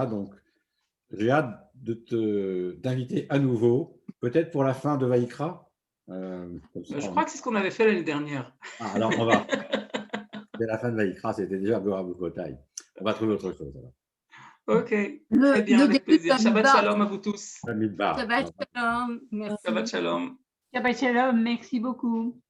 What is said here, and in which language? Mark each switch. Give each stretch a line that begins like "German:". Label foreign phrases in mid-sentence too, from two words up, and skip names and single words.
French: Donc, j'ai hâte d'inviter à nouveau, peut-être pour la fin de Vaïkra. Je crois que c'est ce qu'on avait fait l'année dernière. Ah, alors, on va. Dès la fin de Vaïkra, c'était déjà Bora Bokotai. On va trouver autre chose. Alors. Ok, très bien, avec plaisir.
Hebrew: שבת שלום
French: à vous tous.
Hebrew: שבת שלום. Merci. שבת שלום. שבת שלום,
French: merci beaucoup.